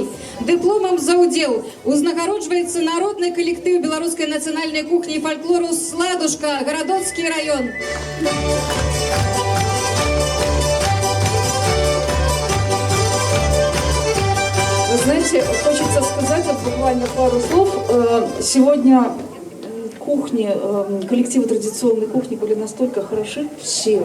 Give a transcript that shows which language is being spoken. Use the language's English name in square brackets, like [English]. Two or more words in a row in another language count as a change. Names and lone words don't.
[Belarusian] Дыпломам за ўдзел узнагароджваецца народны калектыў беларускай нацыянальнай кухні і фальклору «Сладушка», Гарадоцкі район. [Russian] Вы знаете, хочется сказать вот буквально пару слов. Сегодня кухни, коллективы традиционной кухни были настолько хороши все.